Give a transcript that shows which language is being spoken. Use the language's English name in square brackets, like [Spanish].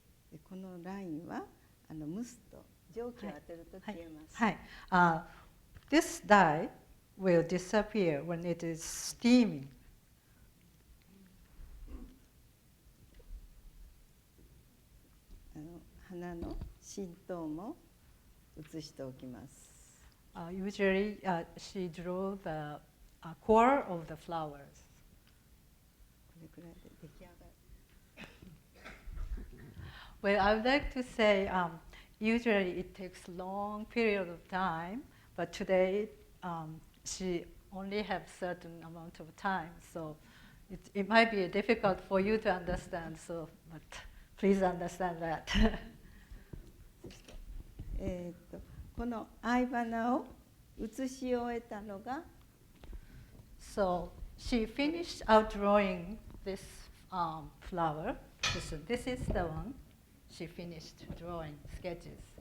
[Japanese] でこのラインは蒸すと蒸気を当てると消えます。はい。 [English] This dye will disappear when it is steaming. [Japanese] 花の浸透も写しておきます。 [English] Usually, she drew the core of the flowers. [Japanese] これくらいで出来上がる。 [English] Well, I would like to say, usually it takes long period of time, but today she only has certain amount of time, so it might be difficult for you to understand. So, but please understand that. [Japanese] そしてこの藍花を写し終えたのが [English] So she finished outdrawing this flower. This is the one she finished drawing sketches.